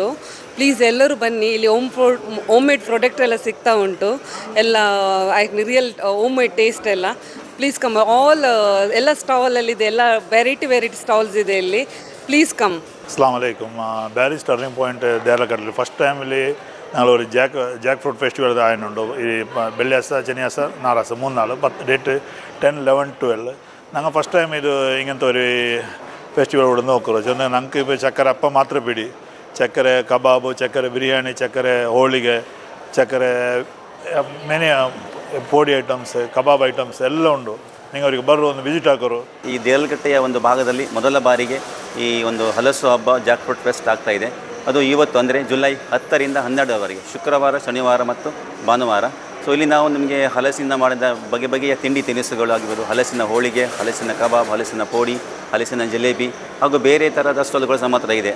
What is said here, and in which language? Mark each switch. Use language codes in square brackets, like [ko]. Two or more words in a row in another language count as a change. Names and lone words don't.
[kn] ಪ್ಲೀಸ್ ಎಲ್ಲರೂ ಬನ್ನಿ. ಇಲ್ಲಿ [en] home made product [kn] ಎಲ್ಲ ಸಿಗ್ತಾ ಉಂಟು. ಎಲ್ಲ [en] real home made taste [kn] ಎಲ್ಲ. [en] please come. [kn] ಎಲ್ಲ ಸ್ಟಾಲಲ್ಲಿದೆ, ಎಲ್ಲ [en] variety stalls [kn] ಇದೆ ಇಲ್ಲಿ. [en] please come. [ar] السلام عليكم. [ml] ಬ್ಯಾರಿಸ್ ಟರ್ನಿಂಗ್ ಪಾಯಿಂಟ್ ದೇರ್ಲಕಟ್ಟೆ ಫಸ್ಟ್ ടൈമിൽ ഞങ്ങൾ ഒരു [en] jack fruit festival [ml] ആയതുകൊണ്ട് ഈ വെള്ളിയാഴ്ച, ശനിയാഴ്ച, ഞായറാഴ്ച 3 നാൾ ഡേറ്റ് 10, 11, 12 ഞങ്ങൾ [en] first time [ml] ഇത് ഇങ്ങനത്തെ ഒരു ഫെസ്റ്റിവൽ ഇവിടെ നോക്കുന്നത്. ചെന്ന് ഞങ്ങൾക്ക് ഇപ്പോൾ ചക്കര അപ്പം മാത്രം പിടി, ചക്കര കബാബ്, ചക്കര ബിരിയാണി, ചക്കര ಹೋಳಿಗೆ, ചക്കര മെനി [kn] ಪೋಡಿ ಐಟಮ್ಸ್, ಕಬಾಬ್ ಐಟಮ್ಸ್ ಎಲ್ಲ ಉಂಟು. ನೀವು ಅವರಿಗೆ ಬರೋ ಒಂದು ವಿಸಿಟ್ ಹಾಕೋರು. ಈ ದೇರ್ಲಕಟ್ಟೆಯ ಒಂದು ಭಾಗದಲ್ಲಿ ಮೊದಲ ಬಾರಿಗೆ ಈ ಒಂದು ಹಲಸು ಹಬ್ಬ [en] jack fruit fest [kn] ಆಗ್ತಾ ಇದೆ. ಅದು ಇವತ್ತು ಅಂದರೆ ಜುಲೈ 10ರಿಂದ 12ರವರೆಗೆ, ಶುಕ್ರವಾರ, ಶನಿವಾರ ಮತ್ತು ಭಾನುವಾರ. ಸೊ ಇಲ್ಲಿ ನಾವು ನಿಮಗೆ ಹಲಸಿನ ಮಾಡಿದ ಬಗೆಯ ತಿಂಡಿ ತಿನಿಸುಗಳು ಆಗಿರ್ಬೋದು, ಹಲಸಿನ ಹೋಳಿಗೆ, ಹಲಸಿನ ಕಬಾಬ್, ಹಲಸಿನ ಪೋಡಿ, ಹಲಸಿನ ಜಿಲೇಬಿ ಹಾಗೂ ಬೇರೆ ಥರದ ಸ್ಟಾಲ್ಗಳು ನಮ್ಮ ಹತ್ರ ಇದೆ.